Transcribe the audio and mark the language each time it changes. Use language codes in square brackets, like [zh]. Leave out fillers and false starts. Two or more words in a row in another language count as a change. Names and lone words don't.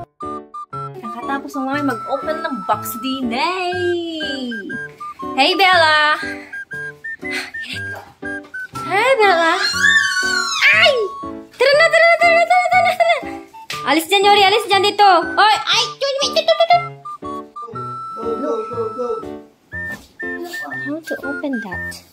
[tl] Nakatapos na namin mag-open ng box din. [en] Hey, Bella! Hey, Bella! Ay! [tl] Tara na, tara na, tara na, tara na, tara na! Alis dyan, Yuri. Alis dyan dito. Oy! Ay! [en] Wait! Go, go, go. How to open that?